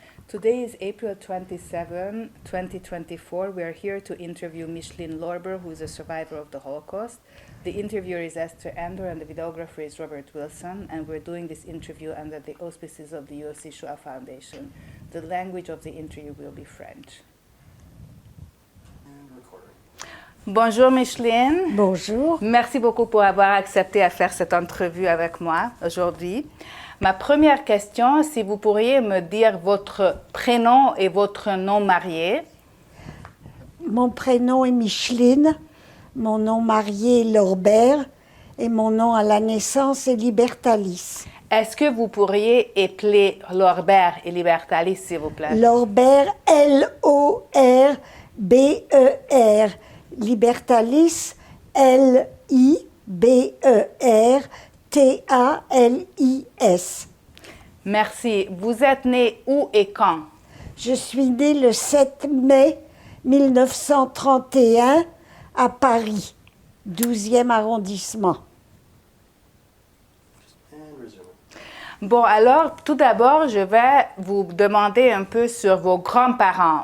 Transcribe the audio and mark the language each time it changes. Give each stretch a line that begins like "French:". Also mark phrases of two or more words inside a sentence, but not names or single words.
English: Today is April 27, 2024. We are here to interview Micheline Lorber, who is a survivor of the Holocaust. The interviewer is Esther Andor and the videographer is Robert Wilson, and we're doing this interview under the auspices of the USC Shoah Foundation. The language of the interview will be French.
French: Bonjour Micheline. Bonjour. Merci beaucoup pour avoir accepté à faire cette entrevue avec moi aujourd'hui. Ma première question, si vous pourriez me dire votre prénom et votre nom marié. Mon prénom est Micheline, mon nom marié est Lorber et mon nom à la naissance est Libertalis. Est-ce que vous pourriez épeler Lorber et Libertalis, s'il vous plaît? Lorber, L-O-R-B-E-R. Libertalis, L-I-B-E-R-T-A-L-I-S. Merci. Vous êtes né où et quand? Je suis née le 7 mai 1931 à Paris, 12e arrondissement. Bon, alors, tout d'abord, je vais vous demander un peu sur vos grands-parents.